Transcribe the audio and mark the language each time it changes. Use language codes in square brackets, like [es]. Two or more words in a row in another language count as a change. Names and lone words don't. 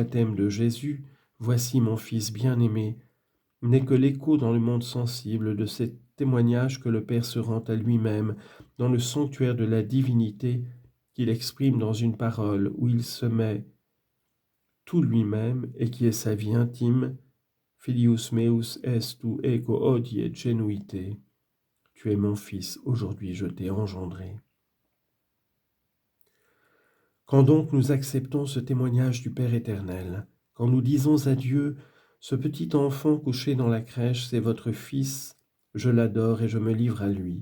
[fr] baptême de Jésus, « Voici mon Fils bien-aimé », n'est que l'écho dans le monde sensible de ces témoignages que le Père se rend à lui-même dans le sanctuaire de la divinité qu'il exprime dans une parole où il se met tout lui-même et qui est sa vie intime, « [la] Filius meus est tu ego hodie genuite [fr] » « Tu es mon Fils, aujourd'hui je t'ai engendré ». Quand donc nous acceptons ce témoignage du Père éternel, quand nous disons à Dieu « Ce petit enfant couché dans la crèche, c'est votre Fils, je l'adore et je me livre à lui.